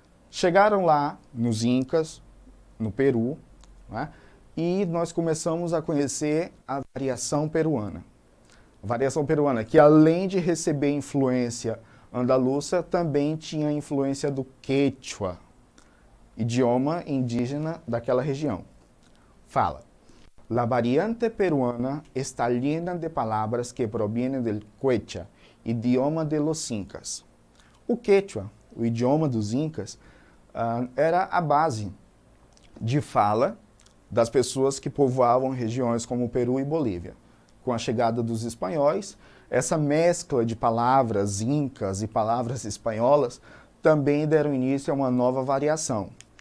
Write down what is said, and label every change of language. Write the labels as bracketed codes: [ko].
[pt] Chegaram lá nos Incas, no Peru, né, e nós começamos a conhecer a variação peruana. A variação peruana, que além de receber influência andaluza, também tinha influência do quechua, idioma indígena daquela região. [es] Fala: La variante peruana está llena de palabras que provienen del quechua, idioma de los incas. [pt] O quechua, o idioma dos incas, era a base de fala das pessoas que povoavam regiões como Peru e Bolívia. Com a chegada dos espanhóis, essa mescla de palavras incas e palavras espanholas também deram início a uma nova variação.